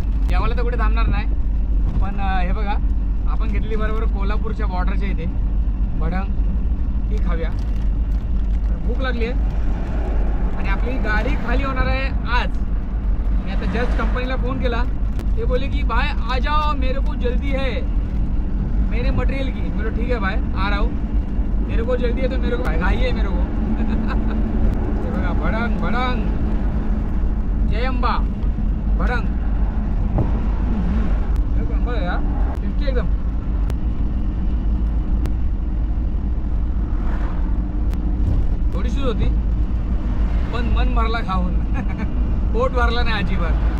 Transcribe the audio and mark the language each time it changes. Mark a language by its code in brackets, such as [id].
[mr] जेवायला तर कुठे थांबणार नाही, पण हे बघा आपण घेतली बरोबर कोल्हापूरच्या बॉर्डरच्या इथे भडंग, ती खाव्या. भूक लागली आहे आणि आपली गाडी खाली होणार आहे आज. मी आता जस्ट कंपनीला फोन केला, ते बोले की [hi] भाई आ जाओ, मेरे को जल्दी है मेरे मटेरियल की. मेरे ठीक है भाई आ रहा हूँ, मेरे को जल्दी है तो मेरे को घाई है मेरे को. [mr] हे बघा भडंग जयंबा भडंग यार, टेस्टी एकदम. थोडीशीच होती पण मन भरला खाऊन. पोट भरला नाही अजिबात.